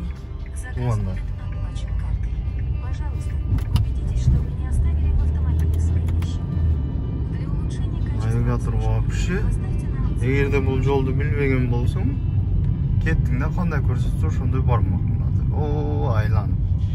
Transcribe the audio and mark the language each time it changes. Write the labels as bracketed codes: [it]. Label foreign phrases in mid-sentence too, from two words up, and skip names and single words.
[ky] Тугандар. [ru] Пожалуйста, убедитесь, что вы не оставили в автомобиле свои вещи. Для улучшения качества Навигатор вообще. [ky] Эгерде бул жолду билбеген болсоң, кеттиң да кандай көрсөтсө ошондой бармак. О, айланып.